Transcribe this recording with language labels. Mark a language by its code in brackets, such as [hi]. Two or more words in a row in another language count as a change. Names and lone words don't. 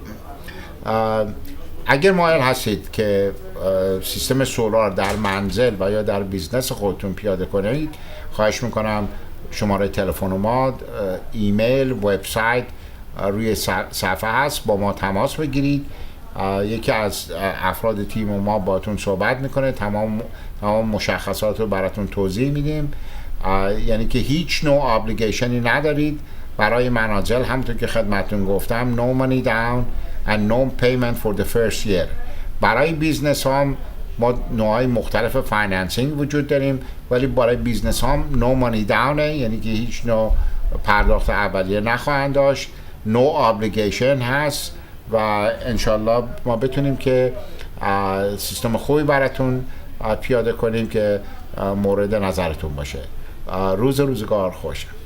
[fa] اگر مایل هستید که سیستم سولار در منزل و یا در بیزنس خودتون پیاده کنید، خواهش میکنم شماره تلفن ما، ایمیل، وبسایت روی صفحه هست، با ما تماس بگیرید. یکی از افراد تیم ما باتون صحبت میکنه، تمام مشخصات رو براتون توضیح میدیم. یعنی که هیچ نوع ابلیگیشنی ندارید برای منازل، همونطور که خدمتتون گفتم [en] no money down and no payment for the first year. [fa] برای بیزنس هم ما نوعای مختلف فایننسینگ وجود داریم، ولی برای بیزنس هم [en] no money down، [fa] یعنی که هیچ نوع پرداخت اولیه نخواهند داشت. [en] no obligation [fa] هست و انشالله ما بتونیم که سیستم خوبی براتون پیاده کنیم که مورد نظرتون باشه. روزگار خوش.